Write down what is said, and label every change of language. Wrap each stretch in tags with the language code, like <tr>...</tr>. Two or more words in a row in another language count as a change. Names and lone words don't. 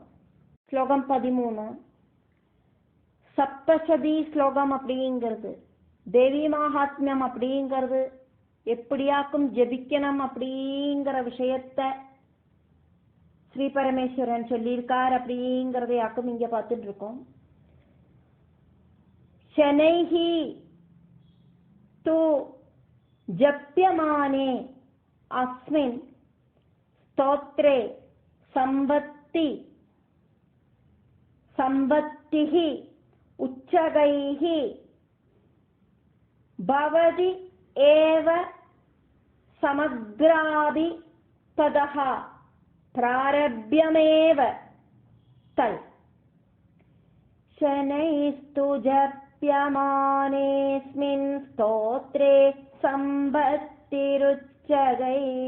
<ta>ஸ்லோகம் 13 சப்தசதி ஸ்லோகம் அப்படிங்கிறது தேவி மகாத்மியம் அப்படிங்கிறது எப்படியாக்கும் ஜெபிக்கணும் அப்படிங்கிற விஷயத்த ஸ்ரீ பரமேஸ்வரன் சொல்லியிருக்கார் அப்படிங்கிறதையாக்கும் இங்க பார்த்துட்டு இருக்கோம்.</ta> <sa>शनैहि तु जप्यमाने अस्मिन् स्तोत्रे संपत्तिः उच्चगैः भवति एव समग्रादि ततः प्रारभ्यमेव तत् शनैस्तु जप्यमानेऽस्मिन् स्तोत्रे संपत्तिरुच्चगैः</sa>